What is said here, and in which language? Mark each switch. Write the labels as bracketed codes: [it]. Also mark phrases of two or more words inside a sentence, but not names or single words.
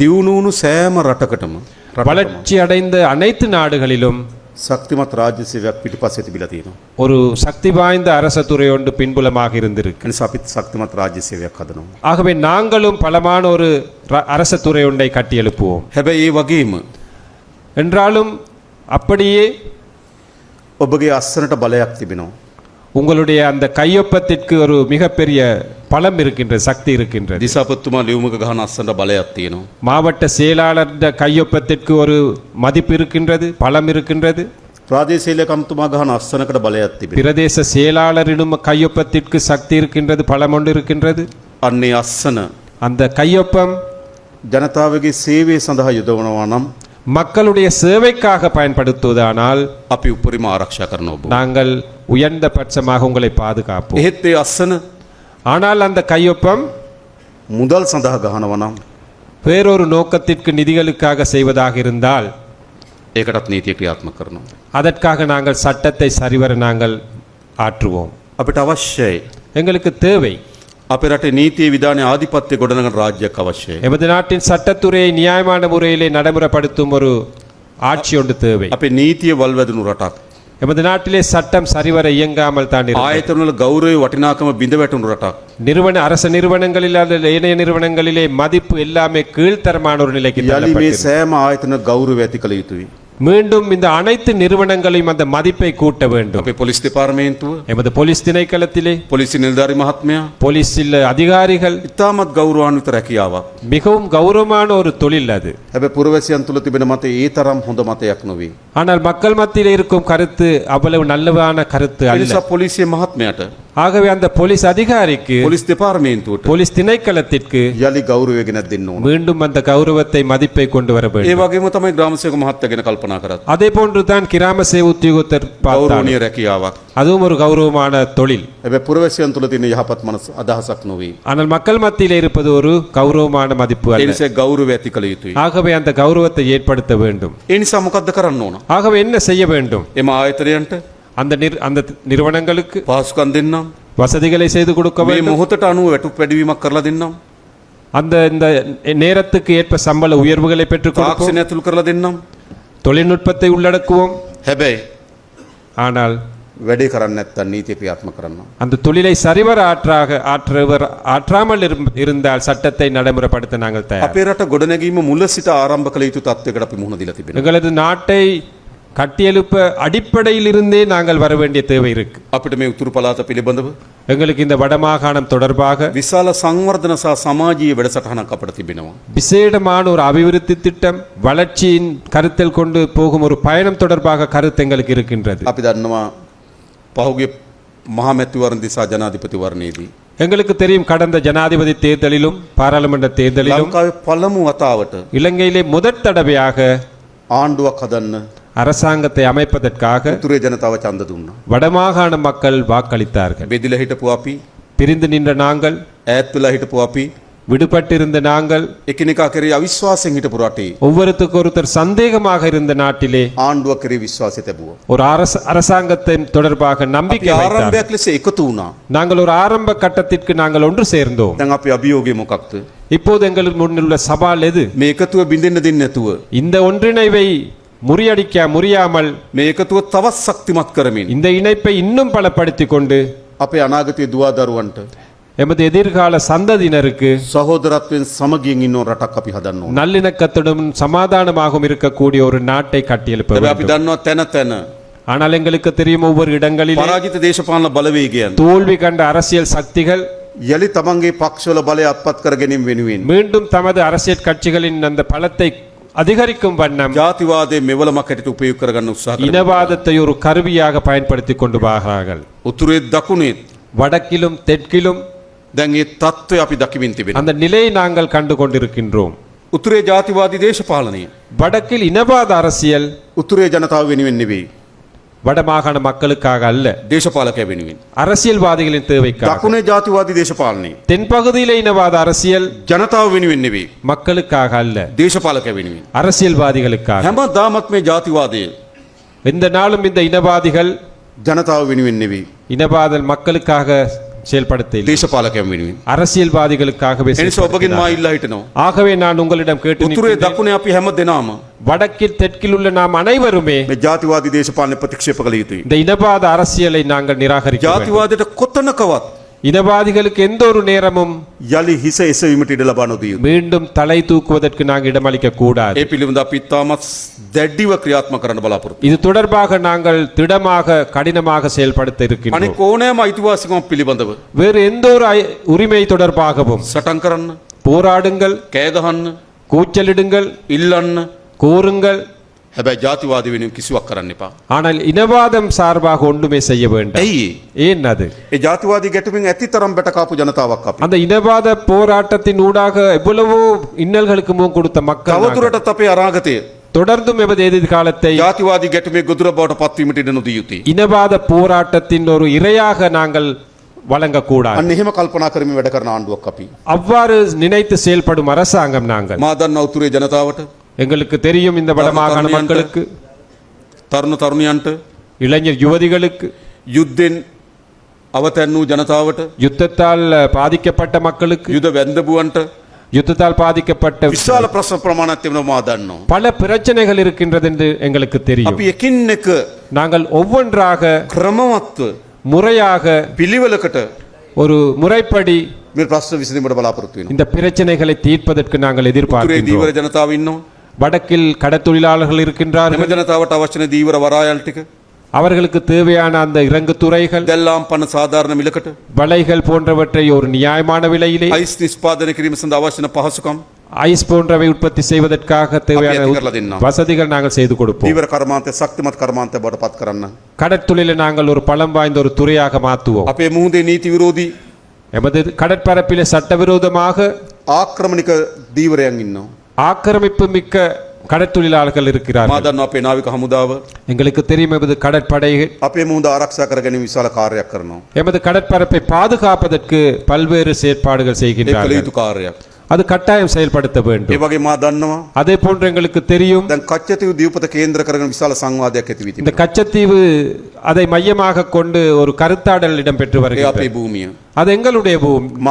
[si] දියුණු වුණු සෑම රටකටම [ta] வளர்ச்சி அடைந்த அனைத்து நாடுகளிலும் [si] ශක්තිමත් රාජ්‍ය සේවයක් පිටිපස්සේ තිබිලා තියෙනවා. [ta] ஒரு சக்தி வாய்ந்த அரச துறை ஒன்று பின்புலமாக இருந்திருக்கு. [si] ඒ නිසා අපිත් ශක්තිමත් රාජ්‍ය සේවයක් හදනවා. [ta] ஆகவே நாங்களும் பலமான ஒரு அரச துறை ஒன்றை கட்டியெழுப்புவோம். [si] හැබැයි ඒ වගේම [ta] என்றாலும் அப்படியே [si] ඔබගේ අස්සනට බලයක් තිබෙනවා. [ta] உங்களுடைய அந்த கையொப்பத்திற்கு ஒரு மிகப்பெரிய பலம் இருக்கின்றது, சக்தி இருக்கின்றது. [si] දිසාපතිතුමා ලියුමක ගහන අස්සනට බලයක් තියෙනවා. [ta] மாவட்ட செயலாளர் கையொப்பத்திற்கு ஒரு மதிப்பு இருக்கின்றது, பலம் இருக்கின்றது. [si] ප්‍රාදේශීය ලේකම්තුමා ගහන අස්සනකට බලයක් තිබෙනවා. [ta] பிரதேச செயலாளரிடம் கையொப்பத்திற்கு சக்தி இருக்கின்றது, பலம் ஒன்று இருக்கின்றது. [si] අන්නේ අස්සන [ta] அந்த கையொப்பம் [si] ජනතාවගේ සේවය සඳහා යොදවනවා නම් [ta] மக்களுடைய சேவைக்காக பயன்படுத்துவதானால் [si] අපි උපරිම ආරක්ෂා කරන ඔබ. [ta] நாங்கள் உயர்ந்த பட்சமாக உங்களை பாதுகாப்போம். [si] එහෙත් ඒ අස්සන [ta] ஆனால் அந்த கையொப்பம் [si] මුදල් සඳහා ගහනවා නම් [ta] வேறொரு நோக்கத்திற்கு நிதிகளுக்காக செய்வதாக இருந்தால் [si] ඒකටත් නීතිය ක්‍රියාත්මක කරනවා. [ta] அதற்காக நாங்கள் சட்டத்தை சரிவர நாங்கள் ஆற்றுவோம். [si] අපිට අවශ්‍යයි [ta] எங்களுக்கு தேவை [si] අපේ රටේ නීතිය විධානයේ ආධිපත්‍ය ගොඩනගන රාජ්‍යයක් අවශ්‍යයි. [ta] எமது நாட்டின் சட்டத்துறையை நியாயமான முறையிலே நடைமுறைப்படுத்தும் ஒரு ஆட்சி ஒன்று தேவை. [si] අපේ නීතිය වල්වැදුණු රටක්. [ta] எமது நாட்டிலே சட்டம் சரிவர இயங்காமல் தான் இருக்கிறது. [si] ආයතනවල ගෞරවය වටිනාකම බිඳ වැටුණු රටක්. [ta] அரச நிறுவனங்களில் அல்லது ஏனைய நிறுவனங்களிலே மதிப்பு எல்லாமே கீழ்த்தரமான ஒரு நிலைக்கு [si] යලි මේ [ta] தள்ளப்பட்டிருக்கிறது. [si] සෑම ආයතන ගෞරවය ඇති කළ යුතුයි. [ta] மீண்டும் இந்த அனைத்து நிறுவனங்களையும் அந்த மதிப்பை கூட்ட வேண்டும். [si] අපේ පොලිස් දෙපාර්තමේන්තුව, [ta] எமது போலீஸ் திணைக்களத்திலே [si] පොලිසි නිලධාරි මහත්මයා [ta] போலீஸில் அதிகாரிகள் [si] ඉතාමත් ගෞරවාන්විත රැකියාවක්. [ta] மிகவும் கௌரவமான ஒரு தொழில் அது. [si] හැබැයි පුරවැසියන් තුළ තිබෙන මතය ඒ තරම් හොඳ මතයක් නොවේ. [ta] ஆனால் மக்கள் மத்தியில் இருக்கும் கருத்து அவ்வளவு நல்லவான கருத்து [si] ඒ [ta] அல்ல. [si] නිසා පොලිසිය මහත්මයාට, [ta] ஆகவே அந்த போலீஸ் அதிகாரிக்கு [si] පොලිස් දෙපාර්තමේන්තුවට [ta] போலீஸ் திணைக்களத்திற்கு [si] යලි ගෞරවය ගෙනත් දෙන්න ඕන. [ta] மீண்டும் அந்த கௌரவத்தை மதிப்பை கொண்டு வர [si] ඒ [ta] வேண்டும். [si] වගේම තමයි ග්‍රාමසේවක මහත්තයා ගැන කල්පනා කරත්. [ta] அதே போன்றுதான் கிராம சேவை உத்தியோகத்தர் பார்த்தாலும் [si] ගෞරවනීය රැකියාවක්. [ta] அதுவும் ஒரு கௌரவமான தொழில். [si] හැබැයි පුරවැසියන් තුළ තියෙන යහපත් මනස අදහසක් නොවේ. [ta] ஆனால் மக்கள் மத்தியில் இருப்பது ஒரு கௌரவமான மதிப்பு [si] ඒ [ta] அல்ல. [si] නිසා ගෞරවය ඇති කළ යුතුයි. [ta] ஆகவே அந்த கௌரவத்தை ஏற்படுத்த வேண்டும். [si] ඒ නිසා මොකද්ද කරන්න ඕන? [ta] ஆகவே என்ன செய்ய வேண்டும்? [si] එම ආයතනයන්ට [ta] அந்த நிறுவனங்களுக்கு [si] පහසුකම් දෙන්නම්. [ta] வசதிகளை செய்து கொடுக்க [si] මේ [ta] வேண்டும். [si] මොහොතට අනුව වැටුප් වැඩිවීමක් කරලා දෙන්නම්. [ta] அந்த இந்த நேரத்துக்கு ஏற்ப சம்பள உயர்வுகளை பெற்றுக் கொடுப்போம். [si] තාක්ෂණය ඇතුළු කරලා දෙන්නම්. [ta] தொழில்நுட்பத்தை உள்ளடக்குவோம். [si] හැබැයි [ta] ஆனால் [si] වැඩේ කරන්නේ නැත්තම් නීතිය ක්‍රියාත්මක කරනවා. [ta] அந்த தொழிலை சரிவர ஆற்றாமல் இருந்தால் சட்டத்தை நடைமுறைப்படுத்த நாங்கள் தயார். [si] අපේ රට ගොඩනැගීම මුල සිට ආරම්භ කළ යුතු තත්ත්වයකට අපි මුහුණ දීලා තිබෙනවා. [ta] எங்களது நாட்டை கட்டியெழுப்ப அடிப்படையில் இருந்தே நாங்கள் வர வேண்டிய தேவை இருக்கு. [si] අපිට මේ උතුරු පළාත පිළිබඳව [ta] எங்களுக்கு இந்த வடமாகாணம் தொடர்பாக [si] විශාල සංවර්ධන සහ සමාජීය වැඩසටහනක් අපිට තිබෙනවා. [ta] விசேடமான ஒரு அபிவிருத்தி திட்டம், வளர்ச்சியின் கருத்தில் கொண்டு போகும் ஒரு பயணம் தொடர்பாக கருத்து எங்களுக்கு இருக்கின்றது. [si] අපි දන්නවා පහුගිය මහමැතිවරණ දිසා ජනාධිපතිවරණයේදී [ta] எங்களுக்கு தெரியும் கடந்த ஜனாதிபதி தேர்தலிலும் பாராளுமன்ற தேர்தலிலும் [si] ලංකාවේ පළමු වතාවට [ta] இலங்கையிலே முதற் தடவையாக [si] ආණ්ඩුවක් හදන්න [ta] அரசாங்கத்தை அமைப்பதற்காக [si] උතුරේ ජනතාව ඡන්ද දුන්නා. [ta] வடமாகாண மக்கள் வாக்களித்தார்கள். [si] බෙදිලා හිටපු අපි, [ta] பிரிந்து நின்ற நாங்கள், [si] ඈත් වෙලා හිටපු අපි, [ta] விடுபட்டிருந்த நாங்கள், [si] එකිනෙකා කෙරෙහි අවිශ්වාසයෙන් හිටපු රටේ [ta] ஒவ்வொருத்தருக்கு ஒருத்தர் சந்தேகமாக இருந்த நாட்டிலே [si] ආණ්ඩුව කෙරෙහි විශ්වාසය තිබුවා. [ta] ஒரு அரசாங்கத்தின் தொடர்பாக நம்பிக்கை [si] අපි [ta] வைத்தார்கள். [si] ආරම්භයක් ලෙස එකතු වුණා. [ta] நாங்கள் ஒரு ஆரம்ப கட்டத்திற்கு நாங்கள் ஒன்று சேர்ந்தோம். [si] දැන් අපි අභියෝගය මොකක්ද? [ta] இப்போது எங்களுக்கு முன்னுள்ள சவால் எது? [si] මේ එකතුව බින්දෙන්න දෙන්නේ නැතුව [ta] இந்த ஒன்றிணைவை முடியாமல் [si] මේ එකතුව තවත් ශක්තිමත් කරමින් [ta] இந்த இணைப்பை இன்னும் பலப்படுத்திக் கொண்டு [si] අපේ අනාගතයේ දුවා දරුවන්ට [ta] எமது எதிர்கால சந்ததியினருக்கு [si] සහෝදරත්වයෙන් සමගියෙන් ඉන්න රටක් අපි හදන්න ඕන. [ta] நல்லிணக்கத்துடன் சமாதானமாகவும் இருக்கக்கூடிய ஒரு நாட்டை கட்டியெழுப்ப [si] හැබැයි අපි [ta] வேண்டும். [si] දන්නවා තැන තැන [ta] ஆனால் எங்களுக்கு தெரியும் ஒவ்வொரு இடங்களிலும் [si] පරාජිත දේශපාලන බලවේගයන් [ta] தோல்வி கண்ட அரசியல் சக்திகள் [si] යලි තමන්ගේ පක්ෂවල බලය අත්පත් කර ගැනීම වෙනුවෙන් [ta] மீண்டும் தமது அரசியல் கட்சிகளின் அந்த பலத்தை அதிகரிக்கும் வண்ணம் [si] ජාතිවාදයේ මෙවලමක් හැටියට උපයෝග කරගන්න උත්සාහ කරනවා. [ta] இனவாதத்தை ஒரு கருவியாக பயன்படுத்தி கொண்டு வருகிறார்கள். [si] උතුරේ දකුණේ [ta] வடக்கிலும் தெற்கிலும் [si] දැන් මේ தত্ত্বය අපි දකිමින් තිබෙනවා. [ta] அந்த நிலையை நாங்கள் கண்டு கொண்டிருக்கின்றோம். [si] උතුරේ ජාතිවාදී දේශපාලනය [ta] வடக்கில் இனவாத அரசியல் [si] උතුරේ ජනතාව වෙනුවෙන් නෙවෙයි. [ta] வடமாகாண மக்களுக்காக அல்ல, [si] දේශපාලකය වෙනුවෙන්. [ta] அரசியல்வாதிகளின் தேவைக்காக. [si] දකුණේ ජාතිවාදී දේශපාලනය [ta] தென்பகுதியிலே இனவாத அரசியல் [si] ජනතාව වෙනුවෙන් නෙවෙයි. [ta] மக்களுக்காக அல்ல, [si] දේශපාලකය වෙනුවෙන්. [ta] அரசியல்வாதிகளுக்காக. [si] හැමදාමත් මේ ජාතිවාදය [ta] எந்த நாளும் இந்த இனவாதிகள் [si] ජනතාව වෙනුවෙන් නෙවෙයි. [ta] இனவாத மக்களுக்காக செயல்படுத்த இல்லை, [si] දේශපාලකයන් වෙනුවෙන්. [ta] அரசியல்வாதிகளுக்காகவே [si] එනිසා ඔබගෙන් මා [ta] செயல்படுகிறார்கள். [si] ඉල්ලා හිටනවා. [ta] ஆகவே நான் உங்களிடம் கேட்டு [si] උතුරේ [ta] நிற்கின்றேன். [si] දකුණේ අපි හැම දෙනාම [ta] வடக்கில் தெற்கில் உள்ள நாம் அனைவருமே [si] මේ ජාතිවාදී දේශපාලනය ප්‍රතික්ෂේප කළ යුතුයි. [ta] இந்த இனவாத அரசியலை நாங்கள் நிராகரிக்க வேண்டும். [si] ජාතිවාදයට කොතනකවත් [ta] இனவாதிகளுக்கு எந்த ஒரு நேரமும் [si] යලි හිස එසවීමට ඉඩ ලබා නොදිය යුතුයි. [ta] மீண்டும் தலை தூக்குவதற்கு நாங்கள் இடமளிக்க கூடாது. [si] ඒ පිළිබඳ අපි ඉතාමත් දැඩිව ක්‍රියාත්මක කරන්න බලාපොරොත්තු. [ta] இது தொடர்பாக நாங்கள் திடமாக கடினமாக செயல்படுத்த இருக்கின்றோம். [si] අනික ඕනෑම අයිතිවාසිකමක් පිළිබඳව [ta] வேறு எந்த ஒரு உரிமை தொடர்பாகவும் [si] සටන් කරන්න, [ta] போராடுங்கள், [si] කෑ ගහන්න, [ta] கூச்சலிடுங்கள், [si] ඉල්ලන්න. [ta] கோருங்கள். [si] හැබැයි ජාතිවාදී වෙනුවෙන් කිසිවක් කරන්න එපා. [ta] ஆனால் இனவாதம் சார்பாக ஒன்றுமே செய்ய வேண்டாம். [si] ඇයි [ta] ஏன் அது? [si] ඒ ජාතිවාදී ගැටුමින් ඇති තරම් බැටකාපු ජනතාවක් අපි. [ta] அந்த இனவாத போராட்டத்தின் ஊடாக எவ்வளவோ இன்னல்களுக்கு முகம் கொடுத்த மக்கள் நாங்கள். [si] තවදුරටත් අපේ අනාගතය [ta] தொடர்ந்தும் எமது எதிர்காலத்தை [si] ජාතිවාදී ගැටුමේ ගොදුර බවට පත්වීමට ඉඩ නොදිය යුතුයි. [ta] இனவாத போராட்டத்தின் ஒரு இரையாக நாங்கள் வழங்கக்கூடாது. [si] අන්න එහෙම කල්පනා කරමින් වැඩ කරන ආණ්ඩුවක් අපි. [ta] அவ்வாறு நினைத்து செயல்படும் அரசாங்கம் நாங்கள். [si] මා දන්නා උතුරේ ජනතාවට, [ta] எங்களுக்கு தெரியும் இந்த வடமாகாண மக்களுக்கு, [si] තරුණ තරුණියන්ට, [ta] இளைஞர் யுவதிகளுக்கு, [si] යුද්ධෙන් අවතැන් වූ ජනතාවට, [ta] யுத்தத்தால் பாதிக்கப்பட்ட மக்களுக்கு, [si] යුද වැන්දබුවන්ට [ta] யுத்தத்தால் பாதிக்கப்பட்ட [si] විශාල ප්‍රශ්න ප්‍රමාණයක් තිබෙනවා මා දන්නවා. [ta] பல பிரச்சனைகள் இருக்கின்றது என்று எங்களுக்கு தெரியும். [si] අපි එකින් එක [ta] நாங்கள் ஒவ்வொன்றாக [si] ක්‍රමවත්ව [ta] முறையாக [si] පිළිවෙලකට [ta] ஒரு முறைப்படி [si] මේ ප්‍රශ්න විසඳීමට බලාපොරොත්තු වෙනවා. [ta] இந்த பிரச்சனைகளை தீர்ப்பதற்கு நாங்கள் [si] උතුරේ [ta] எதிர்பார்க்கிறோம். [si] දීවර ජනතාව ඉන්නවා. [ta] வடக்கில் கடத்தொழிலாளர்கள் இருக்கின்றார்கள். [si] එම ජනතාවට අවශ්‍ය දීවර වරායල් ටික [ta] அவர்களுக்கு தேவையான அந்த இறங்கு துறைகள், [si] දැල්ලාම් පන සාධාරණ මිලකට, [ta] வலைகள் போன்றவற்றை ஒரு நியாயமான விலையிலே, [si] අයිස් නිෂ්පාදනය කිරීම සඳහා අවශ්‍ය පහසුකම්, [ta] ஐஸ் போன்றவை உற்பத்தி செய்வதற்காக தேவையான [si] අපි ඇති කරලා දෙන්නවා. [ta] வசதிகள் நாங்கள் செய்து கொடுப்போம். [si] දීවර කර්මාන්තය ශක්තිමත් කර්මාන්තය බවට පත් කරන්න. [ta] கடற்தொழிலை நாங்கள் ஒரு பலம் வாய்ந்த ஒரு துறையாக மாற்றுவோம். [si] අපේ මුහුදේ නීති විරෝධී [ta] எமது கடற்பரப்பிலே சட்டவிரோதமாக [si] ආක්‍රමණික දීවරයන් ඉන්නවා. [ta] ஆக்கிரமிப்பு மிக்க கடற்தொழிலாளர்கள் [si] මා [ta] இருக்கிறார்கள். [si] දන්නවා අපේ නාවික හමුදාව [ta] எங்களுக்கு தெரியும் எமது கடற்படை [si] අපේ මුහුද ආරක්ෂා කර ගැනීම විශාල කාර්යයක් කරනවා. [ta] எமது கடற்பரப்பை பாதுகாப்பதற்கு பல்வேறு செயற்பாடுகள் [si] ඒ කළ [ta] செய்கின்றார்கள். [si] යුතු කාර්යයක්. [ta] அது கட்டாயம் செயல்படுத்த [si] ඒ [ta] வேண்டும். [si] වගේ මා දන්නවා [ta] அதே போன்று எங்களுக்கு தெரியும் [si] දැන් කච්චතීව දීපත කේන්ද්‍ර කරගෙන විශාල සංවාදයක් ඇති වී [ta] இந்த [si] තිබෙනවා. [ta] கச்சத்தீவு அதை மையமாக கொண்டு ஒரு கருத்தாடல் இடம்பெற்று [si] ඒ [ta] வருகிறது. [si] අපේ භූමිය. [ta] அது எங்களுடைய [si] මා